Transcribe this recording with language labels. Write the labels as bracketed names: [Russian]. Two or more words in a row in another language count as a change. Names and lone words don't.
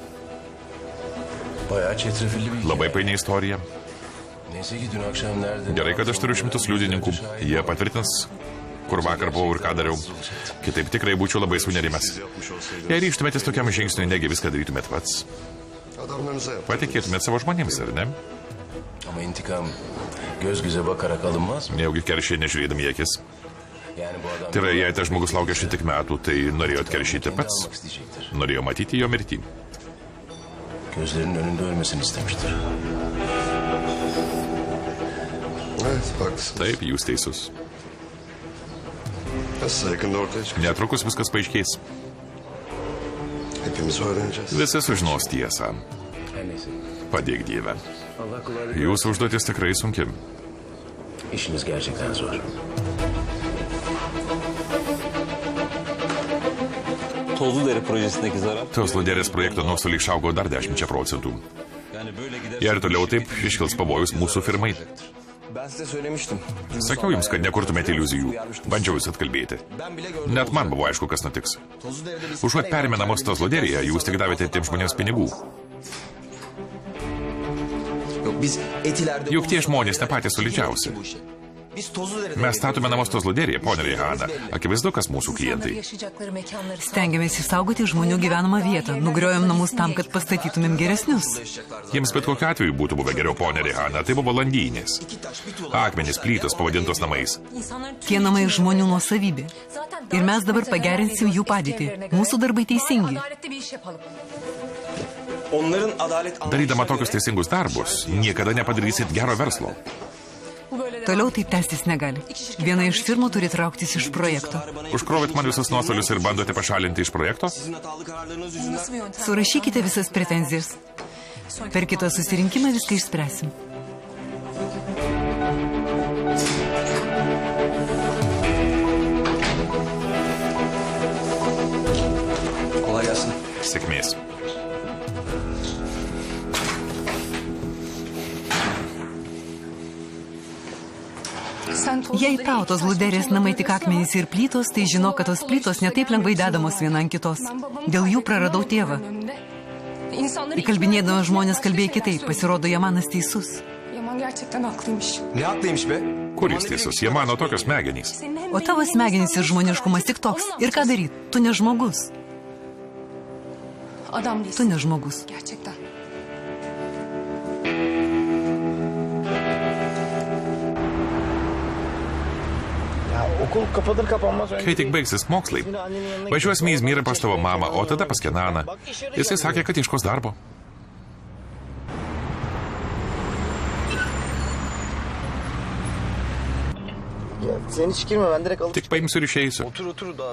[Lithuanian] Labai paini istorija. Gerai, kad aš turiu 100 liudininkų. Jie patvirtins, kur vakar buvau ir ką dariau. Kitaip tikrai būčiau labai sunerimęs. Jei ryžtumėtės tokiam žingsniui, negi viską darytumėt pats. [Turkish] Adamlarınıza yap. [Lithuanian] Patikėtumėt savo žmonėms, ar ne? [Turkish] Ama intikam göz göze bakarak alınmaz mı? [Lithuanian] Nejaugi keršiai nežiūrėdami į akis. [Turkish] Yani bu adam... [Lithuanian] Tai yra, jei tas žmogus laukia šitiek metų, tai norėjo atkeršyti pats. [Turkish] almak isteyecektir. [Lithuanian] Norėjo matyti jo mirtį. [Turkish] Gözlerinin önünde ölmesini istemiştir. Evet, haklısınız. [Lithuanian] Taip, jūs teisus. [Turkish] Nasıl yakında ortaya çıkacak? [Lithuanian] Netrukus viskas paaiškės. [Turkish] Hepimiz öğreneceğiz. [Lithuanian] Visi sužinos tiesą. [Turkish] Her neyse. [Lithuanian] Padėk Dieve. [Turkish] Allah kolaylık. [Lithuanian] Jūsų užduotis tikrai sunki. [Turkish] İşiniz gerçekten zor. Tozludere projesindeki zarar. [Lithuanian] Tos loderės projekto nuostoliai išaugo dar 10%. [Turkish] Yani böyle gider. [Lithuanian] Jei ir toliau taip, iškils pavojus mūsų firmai. [Turkish] Ben size söylemiştim. [Lithuanian] Sakiau jums, kad nekurtumėte iliuzijų. Bandžiau jūs atkalbėti. [Turkish] Ben bile gördüm. [Lithuanian] Net man buvo aišku, kas nutiks. [Turkish] Tozludere'de biz... [Lithuanian] Užuot permenamos tos loderėje, jūs tik davėte tiems žmonėms pinigų. [Turkish] Yok biz Etiler'de... [Lithuanian] Juk tie žmonės ne patys solidžiausi. [Turkish] Biz Tozludere'de... [Lithuanian] Mes statome namus tos loderėje, ponė Rihana. Akivaizdu, kas mūsų klientai. Stengiamės išsaugoti žmonių gyvenamą vietą. Nugriojom namus tam, kad pastatytumėm geresnius. Jiems bet kokiu atveju būtų buvę geriau, ponė Rihana. Tai buvo landynės. Akmenys, plytos pavadintos namais. Tie namai žmonių nuosavybė. Ir mes dabar pagerinsim jų padėtį. Mūsų darbai teisingi. [Turkish] Onların adalet... [Lithuanian] Darydama tokius teisingus darbus, niekada nepadarysit gero verslo. Toliau taip tęstis negali. Viena iš firmų turi trauktis iš projekto. Užkrovėt man visus nuostolius ir bandote pašalinti iš projekto? [Turkish] Sizin hatalı kararlarınız yüzünden... [Lithuanian] Surašykite visas pretenzijas. Per kitą susirinkimą viską išspręsim. [Turkish] Kolay gelsin. [Lithuanian] Sėkmės. Jei tau tos luderės namai tik akmenys ir plytos, tai žinok, kad tos plytos netaip lengvai dedamos viena ant kitos. Dėl jų praradau tėvą. Įkalbinėdama žmonės kalbėjo kitaip, pasirodo, Jamanas teisus. [Turkish] Ne haklıymış be? [Lithuanian] Kur jis teisus? Jie mano tokios smegenys. O tavo smegenys ir žmoniškumas tik toks. Ir ką daryti? Tu ne žmogus. Tu ne žmogus. [Turkish] Okul kapanır kapanmaz önce... [Lithuanian] Kai tik baigsis mokslai, važiuosime į Izmirą pas tavo mamą, o tada pas Kenaną. Jisai sakė, kad ieškos darbo. [Turkish] Sen hiç girme, ben direkt alıp... [Lithuanian] Tik paimsiu ir išeisiu. [Turkish] Otur daha.